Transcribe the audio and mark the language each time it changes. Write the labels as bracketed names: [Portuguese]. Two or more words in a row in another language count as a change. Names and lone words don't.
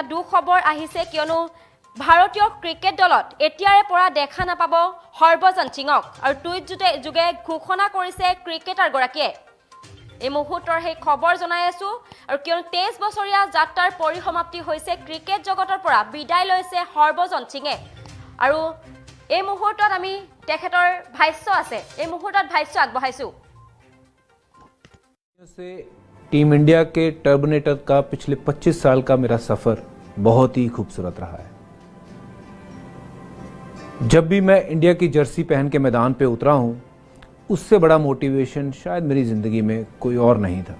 [Assamese] দুখ খবৰ আহিছে কিয়নো ভাৰতীয় ক্ৰিকেট দলত এতিয়াৰে পৰা দেখা নাপাব হৰভজন সিঙক আৰু টুইট যোগে ঘোষণা কৰিছে ক্ৰিকেটাৰ গৰাকীয়ে এই মুহূৰ্তৰ সেই খবৰ জনাই আছো আৰু কিয়নো 23 বছৰীয়া যাত্ৰাৰ পৰিসমাপ্তি হৈছে ক্ৰিকেট জগতৰ পৰা বিদায় লৈছে হৰভজন সিঙে আৰু এই মুহূৰ্তত আমি তেখেতৰ ভাষ্য আছে এই মুহূৰ্তত ভাষ্য আগবঢ়াইছো [Hindi] से टीम इंडिया के टर्मिनेटर का पिछले 25 साल का मेरा सफर बहुत ही खूबसूरत रहा है। जब भी मैं इंडिया की जर्सी पहन के मैदान पे उतरा हूं उससे बड़ा मोटिवेशन शायद मेरी ज़िंदगी में कोई और नहीं था।